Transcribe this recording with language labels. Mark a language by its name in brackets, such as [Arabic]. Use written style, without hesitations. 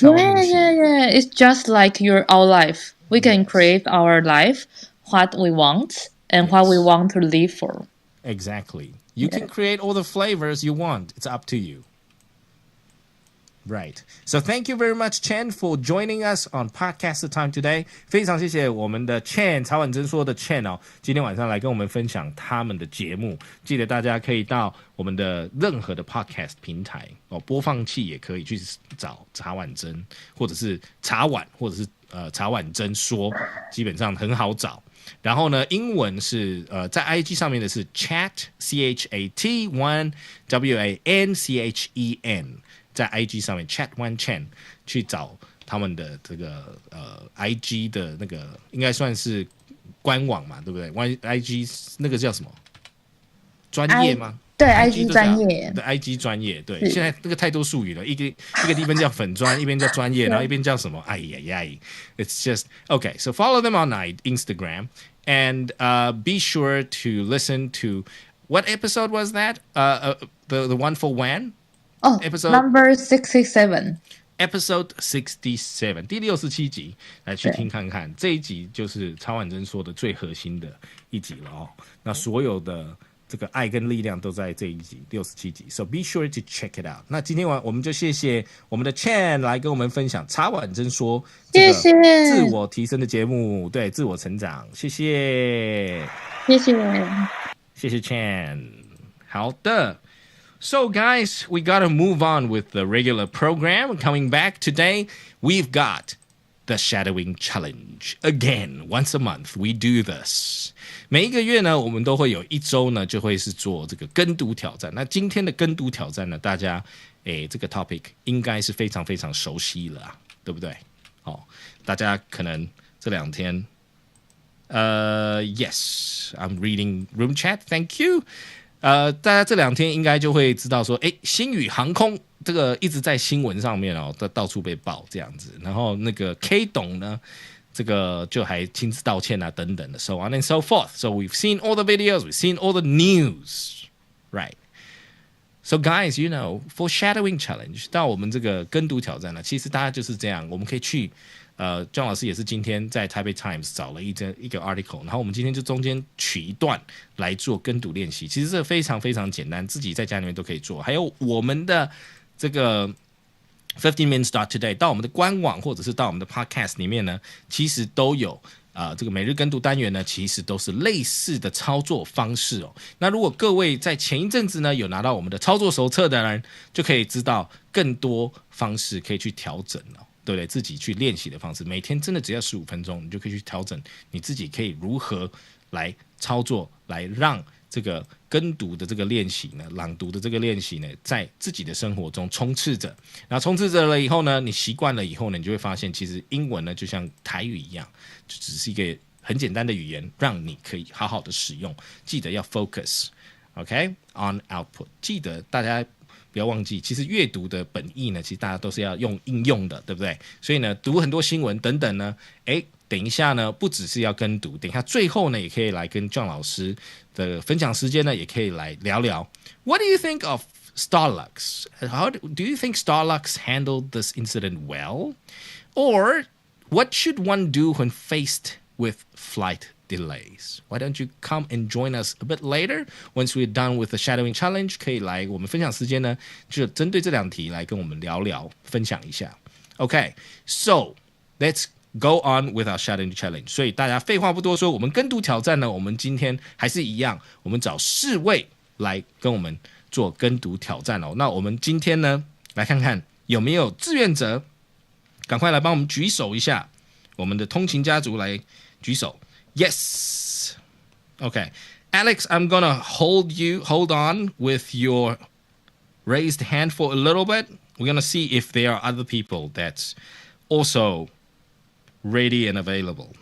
[English] Yeah. It's just like our life. We can create our life, what we want, and what we want to live for. Exactly. You can create all the flavors you want. It's up to you. Right. So thank you very much, Chen, for joining us on Podcast Time today. [Chinese] 非常谢谢我们的 Chen 茶碗真说的 Chen 今天晚上来跟我们分享他们的节目。记得大家可以到我们的任何的 Podcast 平台播放器也可以去找茶碗真，或者是茶碗，或者是茶碗真说，基本上很好找。然后呢，英文是在 IG 上面的是 Chat CHAT 1 WANCHEN。在 IG 上面 Chat Wan Chen 去找他们的这个IG 的那个应该算是官网嘛，对不对 ？IG 那个叫什么？专业吗？对 ，IG 专业。对 IG 专业，对。现在那个太多术语了，一个地方叫粉专，一边叫专业，然后一边叫什么？哎呀 ， It's just okay. [English] So follow them on Instagram and be sure to listen to what episode was that? The one for Wan. Episode number 67. [Chinese] Episode 67, 第67集，来去听看看。这一集就是茶碗真说的最核心的一集了那所有的这个爱跟力量都在这一集67集。 [English] So be sure to check it out. [Chinese] 那今天我们就谢谢我们的 Chen 来跟我们分享茶碗真说这个自我提升的节目，对自我成长。谢谢 Chen。好的。 [English] So, guys, we got to move on with the regular program. Coming back today, we've got the Shadowing Challenge. Again, once a month, we do this. [Chinese] 每一个月呢，我们都会有一周呢，就会是做这个跟读挑战。那今天的跟读挑战呢，大家这个 topic 应该是非常非常熟悉了对不对？大家可能这两天， yes, I'm reading room chat. [English] Thank you. [Chinese] 大家这两天应该就会知道说，星宇航空这个一直在新闻上面到处被爆这样子。然后那个 K 董呢，这个就还亲自道歉啊等等的 so on and so forth. [English] So we've seen all the videos, we've seen all the news, right? [Chinese] So guys, you know, foreshadowing challenge 到我们这个跟读挑战呢，其实大家就是这样，我们可以去John 老师也是今天在台北 Times 找了一个 article， 然后我们今天就中间取一段来做跟读练习，其实这非常非常简单，自己在家里面都可以做。还有我们的这个15 minutes today 到我们的官网或者是到我们的 podcast 里面呢，其实都有这个每日跟读单元呢，其实都是类似的操作方式哦。那如果各位在前一阵子呢有拿到我们的操作手册的人，就可以知道更多方式可以去调整了。对不对？自己去练习的方式，每天真的只要15分钟，你就可以去调整你自己可以如何来操作，来让这个跟读的这个练习呢，朗读的这个练习呢，在自己的生活中充斥着。然后充斥着了以后呢，你习惯了以后呢，你就会发现，其实英文呢就像台语一样，就只是一个很简单的语言，让你可以好好的使用。记得要 focus，OK on output。记得大家。不要忘记，其实阅读的本意呢，其实大家都是要用应用的，对不对？所以呢，读很多新闻等等呢，等一下呢，不只是要跟读，等一下最后呢，也可以来跟 John 老师的分享时间呢，也可以来聊聊。 [English] What do you think of Starlux? How do you think Starlux handled this incident well? Or what should one do when faced with flight delays? Why don't you come and join us a bit later? [Chinese] Once we're done with the shadowing challenge, 可以来我们分享时间呢，就针对这两题来跟我们聊聊，分享一下。 [English] Okay, so let's go on with our shadowing challenge. [Chinese] 所以大家废话不多说，我们跟读挑战呢，我们今天还是一样，我们找4位来跟我们做跟读挑战哦。那我们今天呢，来看看有没有志愿者，赶快来帮我们举手一下，我们的通勤家族来举手。 [English] Yes. Okay. Alex, I'm gonna hold on with your raised hand for a little bit. We're gonna see if there are other people that's also ready and available.